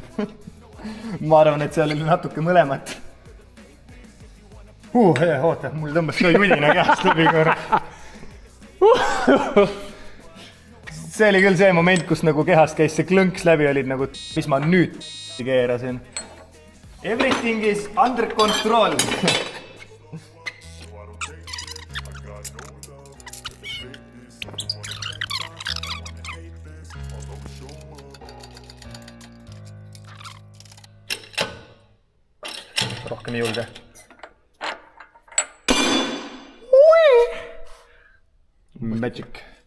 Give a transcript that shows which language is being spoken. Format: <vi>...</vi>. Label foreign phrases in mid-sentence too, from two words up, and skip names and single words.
<et>Ma arvan, et seal oli natuke mõlemat. Oota, mul tõmbas ka judina käest läbi korra. See oli küll see moment, kus nagu kehast käis see klõnks läbi, olid nagu, mis ma nüüd keerasin.</et> <en>Everything is under control.</en> <et>Rohkem ei julge. Magic.</et>